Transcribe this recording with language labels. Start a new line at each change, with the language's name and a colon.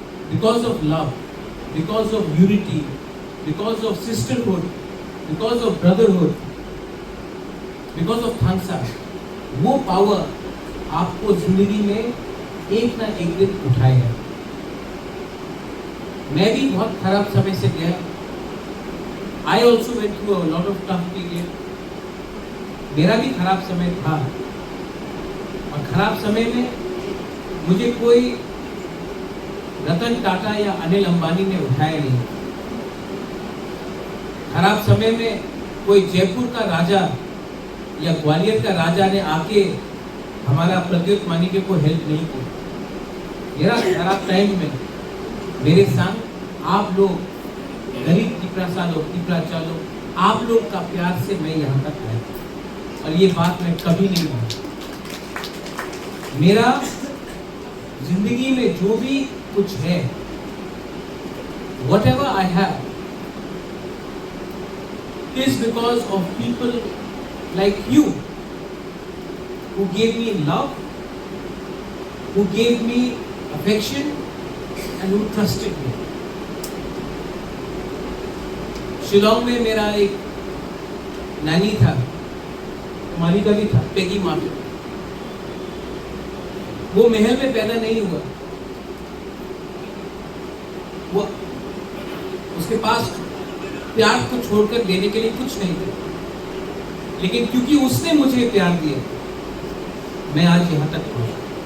English: because of love, because of unity, because of sisterhood, because of brotherhood, because of thanks,
Hindi: वो power आपको जिंदगी में एक ना एक दिन उठाएगा। मैं भी बहुत खराब समय से गया।
English: I also went through a lot of tough period.
Hindi: मेरा भी खराब समय था, और खराब समय में मुझे कोई रतन टाटा या अनिल अंबानी ने उठाया नहीं। खराब समय में कोई जयपुर का राजा या ग्वालियर का राजा ने आके हमारा प्रद्युत मानिके को हेल्प नहीं की। मेरा खराब टाइम में मेरे संग आप लोग, गरीब टिपरा चालो, आप लोग का प्यार से मैं यहाँ तक आया, और ये बात मैं कभी नहीं भूलूंगा। मेरा जिंदगी में जो भी कुछ है,
English: whatever I have, is because of people like you who gave me love, who gave me affection, and who trusted me.
Hindi: Shillong में मेरा एक नानी था, माली का भी था, पेगी माफी। वो महल में पैदा नहीं हुआ, वो उसके पास प्यार को छोड़कर देने के लिए कुछ नहीं था, लेकिन क्योंकि उसने मुझे प्यार दिया, मैं आज यहाँ तक पहुंचा।